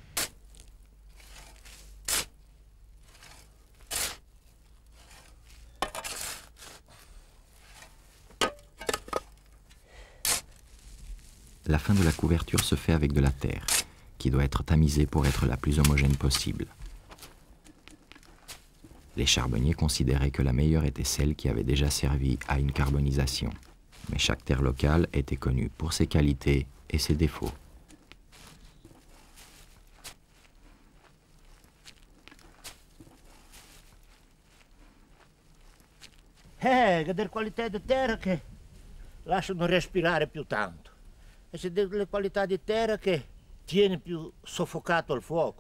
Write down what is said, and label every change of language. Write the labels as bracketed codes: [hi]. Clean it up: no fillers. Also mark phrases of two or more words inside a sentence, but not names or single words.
[fr] La fin de la couverture se fait avec de la terre, qui doit être tamisée pour être la plus homogène possible. Les charbonniers considéraient que la meilleure était celle qui avait déjà servi à une carbonisation. Mais chaque terre locale était connue pour ses qualités et ses défauts. [it] Che delle qualità di terra che lasciano respirare più tanto. E c'è delle qualità di terra che tiene più soffocato il fuoco.